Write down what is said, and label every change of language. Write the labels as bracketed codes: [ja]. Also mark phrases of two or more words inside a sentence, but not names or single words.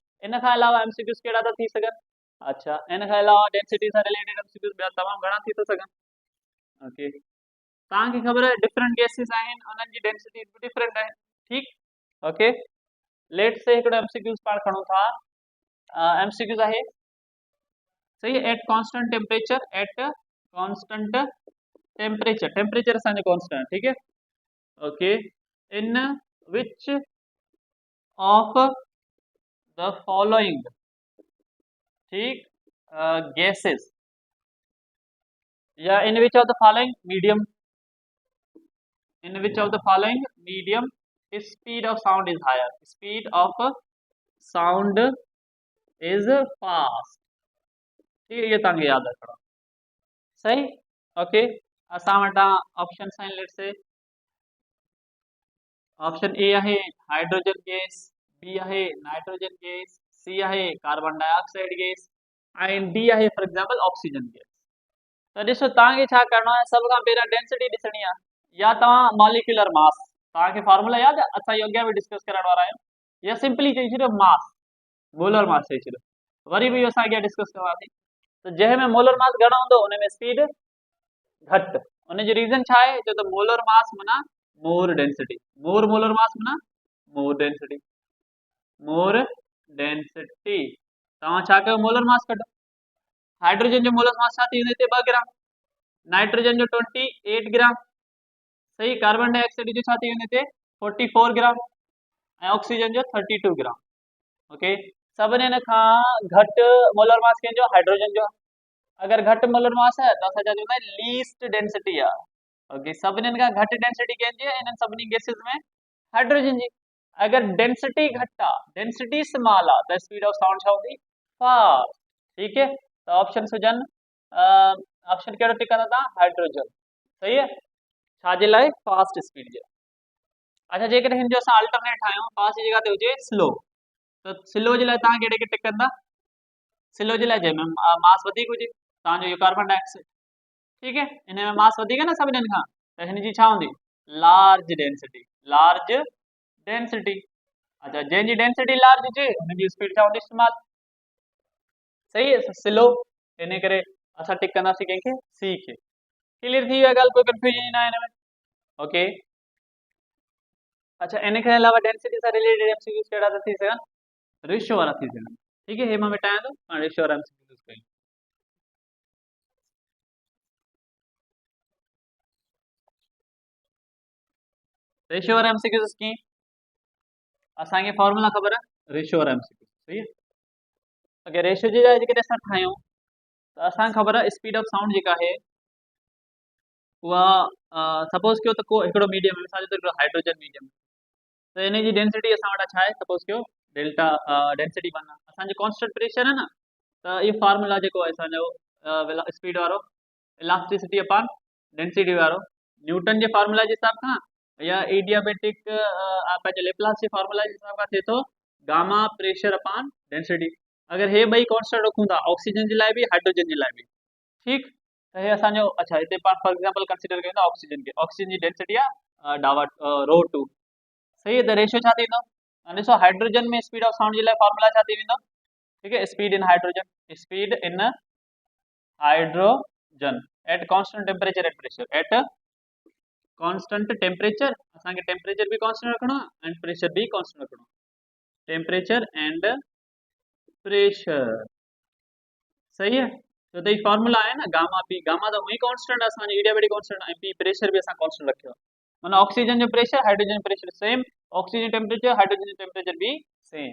[sd] इन खां अलावा एमसीक्यूज़ कहिड़ा था थी सघनि, अच्छा इन खां अलावा डेंसिटी सां [en] related MCQs [sd] ॿिया तमामु घणा थी थो सघनि। ओके, तव्हांखे ख़बर आहे [en] different gases [sd] आहिनि, उन्हनि जी [en] density different [sd] आहे, ठीकु, [en] okay, let's say [sd] हिकिड़ो एमसीक्यूज़ पाण खणूं था, एमसीक्यूज़ आहे, [hi] सही है, [en] at constant temperature, at constant temperature, temperature [sd] असांजो कांस्टेंट, [hi] ठीक है, [en] okay, in which of the following, ठीक, gases or in which of the following medium, in which of the following medium speed of sound is higher, speed of sound is fast. [hi] ठीक है, [sd] ये तव्हांखे यादि रखणो। सही, ओके। असां वटां ऑप्शन आहिनि, [en] let's say [sd] ऑप्शन ए आहे [en] hydrogen gas, [sd] बी आहे [en] nitrogen gas, [sd] सी आहे [en] carbon dioxide gas, [sd] ऐं डी आहे [en] for example oxygen gas. [sd] त ॾिसो तव्हांखे छा करिणो आहे, सभ खां पहिरियां डेंसिटी ॾिसणी आहे, या तव्हां [en] molecular mass, [sd] तव्हांखे फॉर्मूला यादि आहे, असां इहो अॻियां बि डिस्कस करण वारा आहियूं, या सिंपली चई छॾियो मास, [en] molar mass [sd] चई छॾियो, वरी बि असां अॻियां डिस्कस कंदासीं। त जंहिंमें [en] molar mass [sd] घणो हूंदो उन में स्पीड घटि, उन जो रीज़न छा आहे, छो त [en] molar mass [sd] माना [en] more density, more molar mass [sd] माना [en] more density, more density. [sd] तव्हां छा कयो, [en] molar mass [sd] कढो। हाइड्रोजन जो मोलर मास छा थी वेंदो हिते 2 ग्राम, नाइट्रोजन जो 28 ग्राम, सही। कार्बन डाइऑक्साइड जो छा थी वेंदो हिते 44 ग्राम, ऐं ऑक्सीजन जो 32 ग्राम। ओके, सभिनीनि खां घटि [en] molar mass [sd] कंहिंजो, हाइड्रोजन जो। अगर घटि [en] molar mass [sd] है तो असां छा चवंदा आहियूं, [en] least density [sd] आहे। ओके, सभिनीनि खां घटि डेंसिटी कंहिंजी आहे इन्हनि सभिनी गैसेस में, हाइड्रोजन जी। अगर डेंसिटी घटि आहे, [en] density small [sd] आहे, त [en] speed of sound [sd] छा हूंदी, फास्ट। [hi] ठीक है, [sd] तो ऑप्शन हुजनि, ऑप्शन कहिड़ो टिक कंदा तव्हां, हाइड्रोजन। [hi] सही है, [sd] छाजे लाइ, [en] fast speed [sd] जे। अच्छा, जेकॾहिं हिन जो असां अल्टरनेट ठाहियूं, फास्ट जी जॻह ते हुजे स्लो, त स्लो जे लाइ तव्हां कहिड़े खे टिक कंदा, स्लो जे लाइ जंहिंमें मास वधीक हुजे, तव्हांजो इहो कार्बन डाइऑक्साइड। [hi] ठीक है, [sd] इन में मास वधीक है ना सभिनीनि खां, त हिन जी छा हूंदी, [en] large density, large density. [sd] अच्छा, जंहिंजी डेंसिटी लार्ज हुजे हुनजी स्पीड छा हूंदी, स्मॉल। [hi] सही है, [sd] स्लो, इन करे असां टिक कंदासीं कंहिंखे, सी खे। क्लियर थी विया ॻाल्हि, कोई कंफ्यूजन न आहे हिन में। ओके, अच्छा, इन खां अलावा डेंसिटी सां [en] related MCQs [sd] कहिड़ा था थी सघनि, रेशियो वारा थी सघनि। [hi] ठीक है, [sd] हे मां मिटायां थो, पाण रेशियो वारा एमसीक्यूज़ कयूं। रेशियो वारा एमसीक्यूज़ कीअं, असांखे फॉर्मूला ख़बर आहे रेशियो वारा एमसीक्यूज़। [hi] सही है, [sd] अगरि रेशियो जे लाइ जेकॾहिं असां ठाहियूं त असांखे ख़बर आहे [en] speed of sound [sd] जेका आहे उहा, सपोज कयो त को हिकिड़ो मीडियम है, मिसाल जे तौर ते [en] hydrogen medium, [sd] त इन जी डेंसिटी असां वटि छा आहे, सपोज कयो [en] delta density [sd] 1 आहे, असांजो [en] constant pressure [sd] है न, त इहो फार्मूला जेको आहे असांजो स्पीड वारो, [en] elasticity upon density [sd] वारो, न्यूटन जे फार्मूला जे हिसाब सां, या एडियाबेटिक पंहिंजे लेप्लास जे फार्मूला जे हिसाब सां थिए थो, [en] gamma pressure upon density. [sd] अगर हे ॿई कॉन्स्टेंट रखूं था, ऑक्सीजन जे लाइ बि, हाइड्रोजन जे लाइ बि। ठीक, त हे असांजो, अच्छा, हिते पाण [en] for example [sd] कंसीडर कयूं था ऑक्सीजन खे, ऑक्सीजन जी डेंसिटी आहे ρ2। [hi] सही है, [sd] त रेशियो छा थींदो, ॾिसो हाइड्रोजन में [en] speed of sound [sd] जे लाइ फॉर्मूला छा थी वेंदो, [hi] ठीक है, [en] speed in hydrogen, speed in hydrogen at constant temperature and pressure, at constant temperature, [sd] असांखे टेम्परेचर भी कांस्टेंट रखणो आहे [en] and pressure [sd] भी कांस्टेंट रखणो आहे, [en] temperature and pressure. [hi] सही है, तो ये फार्मूला है ना, [en] gamma P, [hi] गामा तो वही कांस्टेंट है [sd] असांजो, [en] adiabatic constant, [sd] ऐं पी प्रेशर भी असां कांस्टेंट रखियो, माना ऑक्सीजन जो प्रेशर [en] hydrogen pressure same, [sd] ऑक्सीजन टेम्परेचर हाइड्रोजन टेम्परेचर भी सेम।